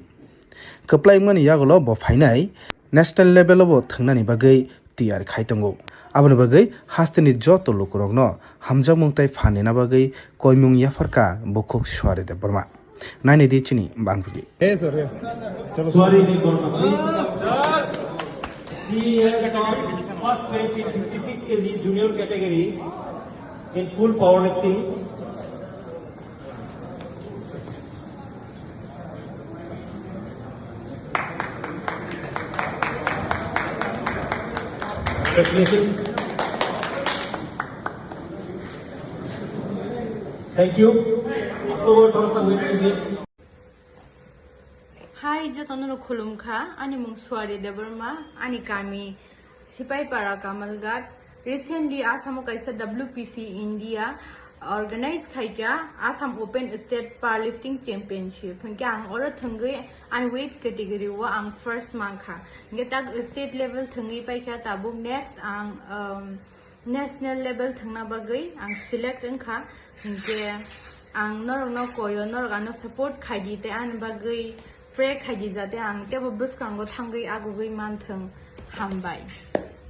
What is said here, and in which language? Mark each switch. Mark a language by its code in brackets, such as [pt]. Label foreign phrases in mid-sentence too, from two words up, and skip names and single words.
[trp] Keplaimani yagolo bo fainai [en] national level [trp] bo thangnani bagai tiyar khaitango aboni bagai hasteni joto lokorogno hamjamung tai phanina bagai koimung yafarka bokok Swarida Burma naini di chini bangpili [en] Swarida Burma please. She has got first place in 56 kg junior category in full powerlifting. Congratulations. Thank you. Hi, [trp] Jatono Kulumka, Animung Swarida Burma, Anikami, Sipai Para Kamalgat. [en] Recently, Assam Kaisa WPC India organized Khaika Assam Open State Powerlifting Championship. [trp] Ang ora thangai [en] and weight category [trp] wa ang first mangkha. Ngetag [en] state level [trp] thangai paikha tabuk next ang [en] national level [trp] thangna bagai ang select angkha hingke ang norno koyo norgano support khaidi te an bagai pre khaidi jate ang tebo buskango thangai agugai manthang hambai.